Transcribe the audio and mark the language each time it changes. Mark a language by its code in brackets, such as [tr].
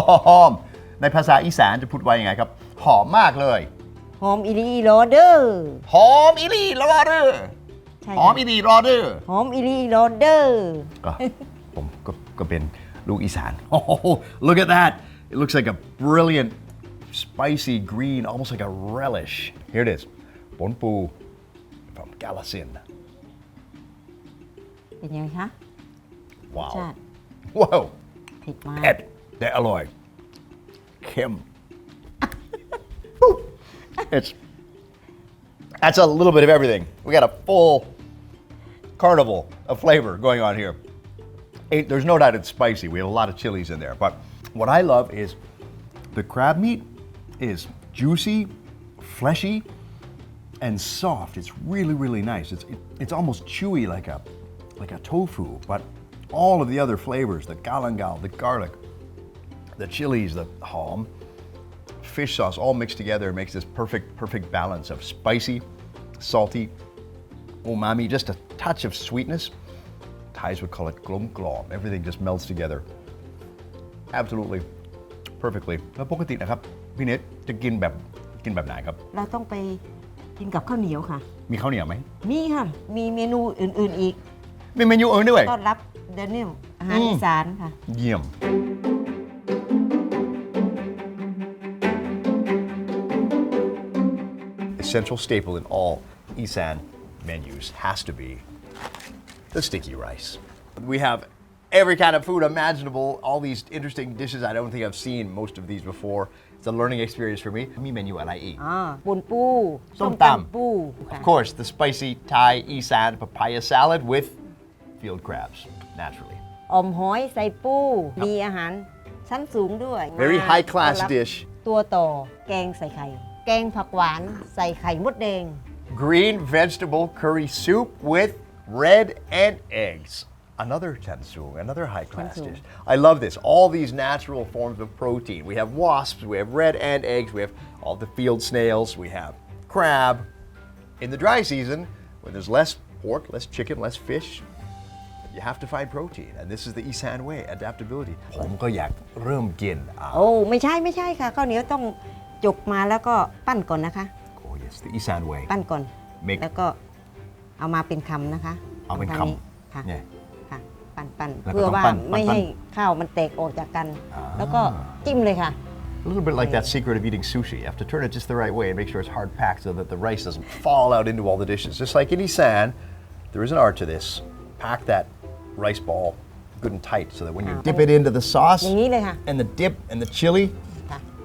[th] หอมในภาษาอีสานจะพูดว่ายังไงครับ หอมมากเลย หอมอีหลีอีหลอเดอร์ หอมอีหลีรอเด้อ ใช่ หอมอีหลีรอเด้อ หอมอีหลีอีหลอเดอร์ ก็ ผมก็เป็นลูกอีสาน [en] Oh, look at that! It looks like a brilliant, spicy green, almost like a relish. Here it is, bún pu from Galasin. [th] เป็นยังไงคะ [en] Wow. [th] ชาติ [en] Whoa. [th] เผ็ดมาก เผ็ดแต่อร่อยเค็ม [en] That's a little bit of everything. We got a full carnival of flavor going on here. There's no doubt it's spicy. We have a lot of chilies in there. But what I love is the crab meat is juicy, fleshy, and soft. It's really, really nice. It's almost chewy like a tofu, but all of the other flavors, the galangal, the garlic, the chilies, the hom, fish sauce, all mixed together makes this perfect balance of spicy, salty, umami, just a touch of sweetness. Thais would call it glom glom. Everything just melts together. Absolutely, perfectly. [th] แล้วปกตินะครับพี่เนทจะกินแบบไหนครับ เราต้องไปกินกับข้าวเหนียวค่ะ มีข้าวเหนียวไหม มีค่ะ มีเมนูอื่นๆอีก มีเมนูอื่นด้วย ต้อนรับเดนิลอาหารอีสานค่ะ เยี่ยม [en] Essential staple in all Isan menus has to be the sticky rice. We have every kind of food imaginable, all these interesting dishes. I don't think I've seen most of these before. It's a learning experience for me. [th] มีเมนูอะไรอีก ปุนปู ส้มตำ ปูค่ะ [en] Of course, the spicy Thai Isan papaya salad with field crabs, naturally. [th] ออมหอยใส่ปู มีอาหารชั้นสูงด้วย [en] Very high class [th] ต้อนรับ [en] dish. [th] ตัวต่อแกงใส่ไข่ แกงผักหวานใส่ไข่มดแดง [en] Green vegetable curry soup with red and eggs. Another tansung, another high-class Tansung. dish. I love this. All these natural forms of protein. We have wasps, we have red and eggs, we have all the field snails, we have crab. In the dry season, when there's less pork, less chicken, less fish, you have to find protein. And this is the Isan way, adaptability. [th] ผมก็อยากเริ่มกิน โอ้ไม่ใช่ค่ะข้าวเหนียวต้องจกมาแล้วก็ปั้นก่อนนะคะ [en] Oh yes, the Isan way. [th] ปั้นก่อน [en] Make- [th] แล้วก็เอามาเป็นคำนะคะ เอาเป็น ทง คำ นี้ค่ะ เนี่ย ค่ะปั้น แล้วก็ เพื่อว่า ต้องปั้น ไม่ให้ข้าวมันแตกออกจากกัน แล้วก็จิ้มเลยค่ะ [en] A little bit like that secret of eating sushi. You have to turn it just the right way and make sure it's hard packed so that the rice doesn't fall out into all the dishes. Just like in Isan, there is an art to this. Pack that rice ball good and tight so that when you dip it into the sauce [th] อย่างนี้เลยค่ะ [en] and the dip and the chili, [th] ค่ะ